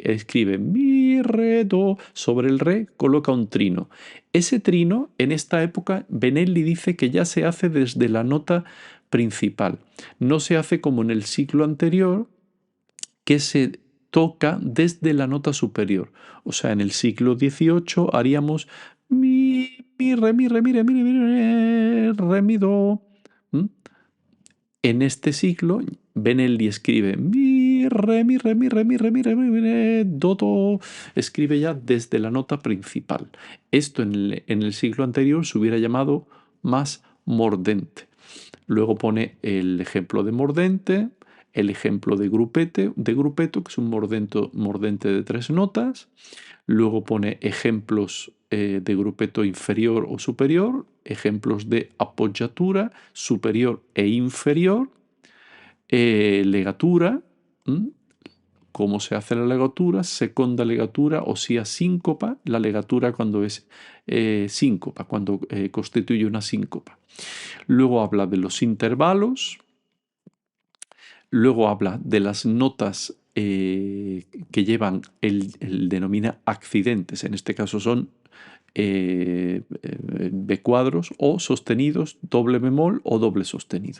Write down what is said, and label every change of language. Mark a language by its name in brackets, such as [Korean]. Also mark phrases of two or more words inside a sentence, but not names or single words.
[Spanish] Escribe mi, re, do, sobre el re coloca un trino. Ese trino, en esta época, Benelli dice que ya se hace desde la nota principal. No se hace como en el siglo anterior, que se toca desde la nota superior. O sea, en el siglo XVIII haríamos mi, re, mi, re, mi, re, mi, re, mi, re, mi, do. En este siglo, Benelli escribe mi, re, mi, re, mi, re, mi, re, mi, re, mi, re, do, do. Escribe ya desde la nota principal. Esto en el siglo anterior se hubiera llamado más mordente. Luego pone el ejemplo de mordente, el ejemplo de grupeto, que es un mordente de tres notas. Luego pone ejemplos de grupeto inferior o superior, ejemplos de appoggiatura superior e inferior, legatura, cómo se hace la legatura, [Italian] seconda legatura o sia [Spanish] síncopa, la legatura cuando es síncopa, cuando constituye una síncopa. Luego habla de los intervalos, luego habla de las notas que llevan, él denomina accidentes, en este caso son B cuadros o sostenidos, doble bemol o doble sostenido.